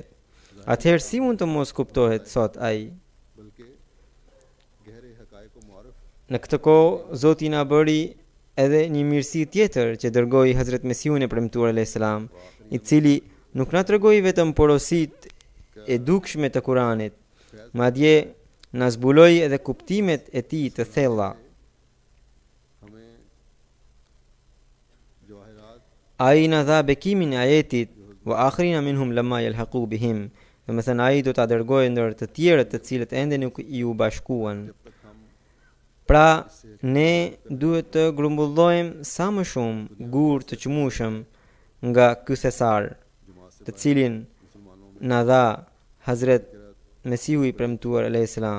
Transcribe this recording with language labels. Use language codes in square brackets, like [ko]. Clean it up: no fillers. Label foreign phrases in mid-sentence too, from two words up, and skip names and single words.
[sq] Atëherë si mund të mos kuptohet, thot ai. Në këtë kohë, Zoti na bëri edhe një mirësi tjetër që dërgoi Hazrat Mesihun e premtuar [ar] عليه السلام, [sq] i cili nuk na tregoi vetëm porositë e dukshme të Kuranit, madje na zbuloi edhe kuptimet e tij të thella. Ai na dha bekimin e ajetit [ar] وآخرين منهم لما يلحقوا بهم. [sq] Domethënë ai do ta dërgojë ndër të tjerët të cilët ende nuk i u bashkuan. Pra, ne duhet të grumbullojmë sa më shumë gur të qmushëm nga ky thesar, të cilin na dha Hazret Mesihu i premtuar [ar] عليه السلام.